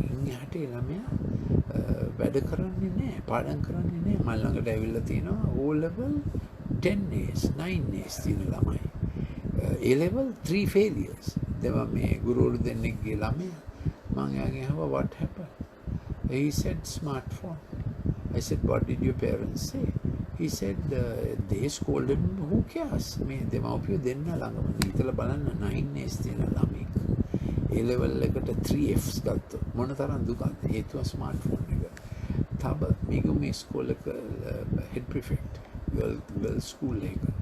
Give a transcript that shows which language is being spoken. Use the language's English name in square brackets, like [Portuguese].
[Sinhala] ඉන්නේ හැටේ ළමයා වැඩ කරන්නේ නැහැ, පාඩම් කරන්නේ නැහැ. මම ළඟට ඇවිල්ලා තිනවා O level 10 A's 9 A's තියෙන ළමයි. [English] A level 3 failures. [Sinhala] දෙවා මේ ගුරුවරු දෙන්නෙක්ගේ ළමයා මම එයාගෙන් අහුවා [English] what happened? He said smartphone. I said what did your parents say? He said they scolded me. Who cares? [Sinhala] මේ දෙමව්පියෝ දෙන්න ළඟම ඉතලා බලන්න 9 A's තියෙන ළමෙක්. A level එකට 3 F's ගත්තොත් මොන තරම් දුකක්ද? හේතුව ස්මාර්ට්ෆෝන් එක. තව මේ ස්කෝල් එක head prefect girl school එක.